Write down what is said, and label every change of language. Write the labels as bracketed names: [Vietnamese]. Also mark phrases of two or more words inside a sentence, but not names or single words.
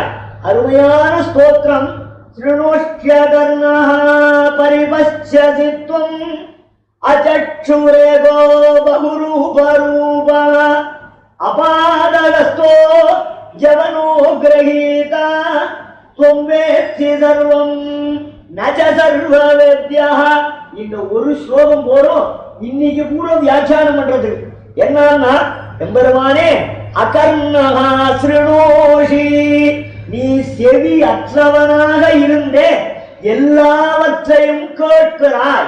[Tamil] அருமையான ஸ்தோத்திரம். [Sanskrit] शृणोष्यकर्णा परिपश्यसि त्वम् अचक्षुरेको बहुरूपरूप अपादहस्तो जवनो ग्रहीता त्वं वेत्ति सर्वं न च सर्ववेद्यः. [Tamil] இந்த ஒரு ஸ்லோகம் போறோம் இன்னைக்கு கூட வியாக்கியானம் பண்றதுக்கு. என்னன்னா, எம்பெருமானே [Sanskrit] अकर्णः शृणोषि, [Tamil] நீ செவி அற்றவனாக இருந்தே எல்லாவற்றையும் கேட்கிறாய்.